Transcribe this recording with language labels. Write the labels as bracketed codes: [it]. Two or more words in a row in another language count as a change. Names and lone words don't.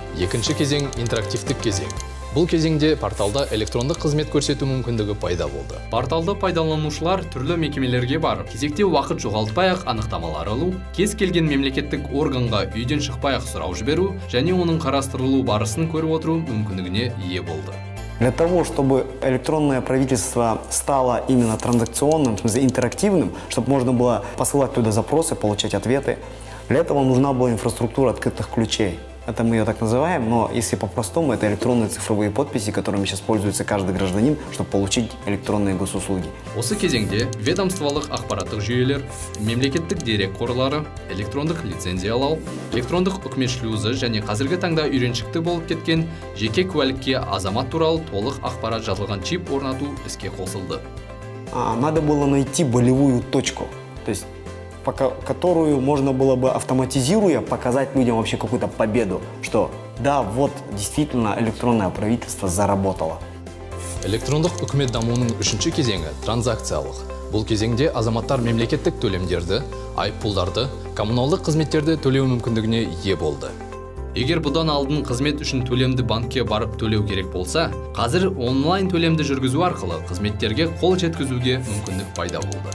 [kk] Екінші кезең интерактивтік кезең. Бұл кезеңде порталда электрондық қызмет көрсету мүмкіндігі пайда болды. Порталды пайдаланушылар түрлі мекемелерге барып, кезекте уақыт жоғалтпай-ақ анықтамалар алу, кез келген мемлекеттік органға үйден шықпай-ақ сұрау жіберу және оның қарастырылу барысын көріп отыру мүмкіндігіне ие болды. [ru] Для того, чтобы электронное правительство стало именно транзакционным, в смысле интерактивным, чтобы можно было посылать туда запросы, получать ответы, для этого нужна была инфраструктура открытых ключей. Это мы ее так называем, но если по-простому, это электронные цифровые подписи, которыми сейчас пользуется каждый гражданин, чтобы получить электронные госуслуги. [kk] Осы кезеңде ведомстволық ақпараттық жүйелер, мемлекеттік дерек қорлары, электрондық лицензиялау, электрондық үкімет шлюзі және қазіргі таңда үйреншікті болып кеткен жеке куәлікке азамат туралы толық ақпарат жазылған чип орнату іске қосылды. [ru] Надо было найти болевую точку, то есть которую можно было бы, автоматизируя, показать людям вообще какую-то победу, что да, вот действительно электронное правительство заработало. [kk] Электрондық үкімет дамуының үшінші кезеңі транзакциялық. Бұл кезеңде азаматтар мемлекеттік төлемдерді, айыппұлдарды, коммуналдық қызметтерді төлеу мүмкіндігіне ие болды. Егер бұдан алдын қызмет үшін төлемді банкке барып төлеу керек болса, қазір онлайн төлемді жүргізу арқылы қызметтерге қол жеткізуге мүмкіндік пайда болды.